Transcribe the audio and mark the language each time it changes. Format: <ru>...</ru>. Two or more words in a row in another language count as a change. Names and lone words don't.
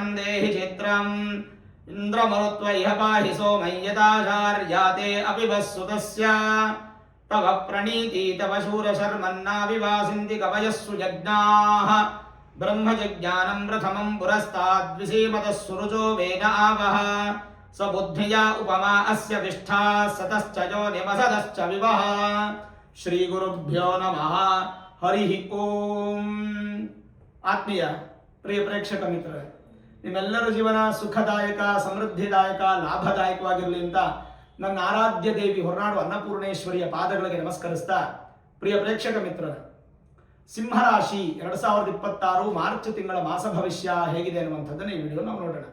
<sa>ದೇಹಿ ಚಿತ್ರಂ ಇಂದ್ರಮರುತ್ವ ಇಹ ಪಾಹಿ ಸೋಮಯ್ಯತಾಚಾರ್ಯಾತೆ ಅಪಿಬಸ್ಸುತಸ್ಯ ತವ ಪ್ರಣೀತಿ ತವ ಶೂರಶರ್ಮನ್ನಾವಿವಾಸಿಂತಿ ಕವಯಸ್ಸು ಯಜ್ಞಾಃ ಬ್ರಹ್ಮಜಜ್ಞಾನಂ ಪ್ರಥಮಂ ಪುರಸ್ತಾದ್ವಿಸೀಮತಃ ಸುರುಚೋ ವೇದ ಆವಹ ಸ ಬುದ್ಧಿಯಾ ಉಪಮಾ ಅಸ್ಯ ವಿಷ್ಠಾ ಸತಶ್ಚ ಯೋನಿಮಸದಶ್ಚ ವಿವಹ ಶ್ರೀ ಗುರುಭ್ಯೋ ನಮಃ ಹರಿ ಓಂ.</sa> <kn>ಆತ್ಮೀಯ ಪ್ರಿಯ ಪ್ರೇಕ್ಷಕ ಮಿತ್ರರೇ, ನಿಮ್ಮೆಲ್ಲರ ಜೀವನ ಸುಖದಾಯಕ, ಸಮೃದ್ಧಿದಾಯಕ, ಲಾಭದಾಯಕವಾಗಿರಲಿ ಅಂತ ನನ್ನ ಆರಾಧ್ಯ ದೇವಿ ಹೊರನಾಡು ಅನ್ನಪೂರ್ಣೇಶ್ವರಿಯ ಪಾದಗಳಿಗೆ ನಮಸ್ಕರಿಸ್ತಾ, ಪ್ರಿಯ ಪ್ರೇಕ್ಷಕ ಮಿತ್ರರೇ, ಸಿಂಹರಾಶಿ 2026 ಮಾರ್ಚ್ ತಿಂಗಳ ಮಾಸ ಭವಿಷ್ಯ ಹೇಗಿದೆ ಅನ್ನುವಂಥದ್ದನ್ನು ಈ ವಿಡಿಯೋ ನಾವು ನೋಡೋಣ.</kn>